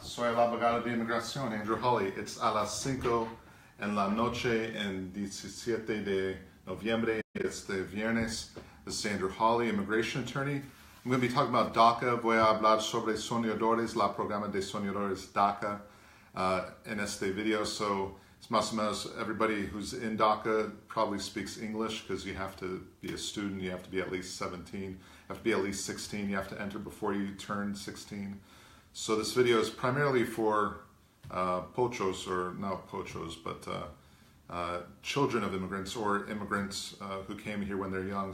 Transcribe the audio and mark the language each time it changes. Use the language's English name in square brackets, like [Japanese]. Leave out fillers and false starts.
[Spanish] Soy el abogado de inmigración, Andrew Hawley. [English] It's a [Spanish] las 5 en la noche en 17 de noviembre. Este viernes. [English] This is Andrew Hawley, immigration attorney. I'm going to be talking about DACA. [Spanish] Voy a hablar sobre soñadores, la programa de soñadores DACA in este video. [English] So it's [Spanish] más o menos [English] everybody who's in DACA probably speaks English because you have to be a student, you have to be at least 17, you have to be at least 16, you have to enter before you turn 16. So this video is primarily for pochos, or not pochos, but children of immigrants or immigrants who came here when they're young.